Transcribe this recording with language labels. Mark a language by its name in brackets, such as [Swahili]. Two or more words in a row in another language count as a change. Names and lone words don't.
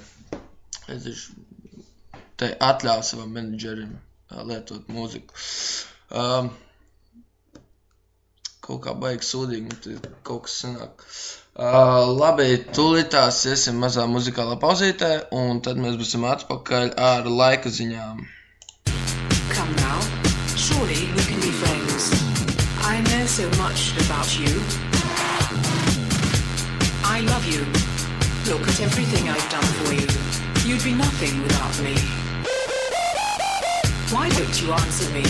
[Latvian] Es te atļauju savam menedžerim lietot mūziku. Kaut kā baigi sūdīgi, kaut kas sanāk. Labi, tūlītās iesim mazā muzikālā pauzītē, un tad mēs būsim atpakaļ ar laika ziņām. [English] Come now, surely we can be friends. I know so much about you. I love you. Look at everything I've done for you. You'd be nothing without me. Why don't you answer me?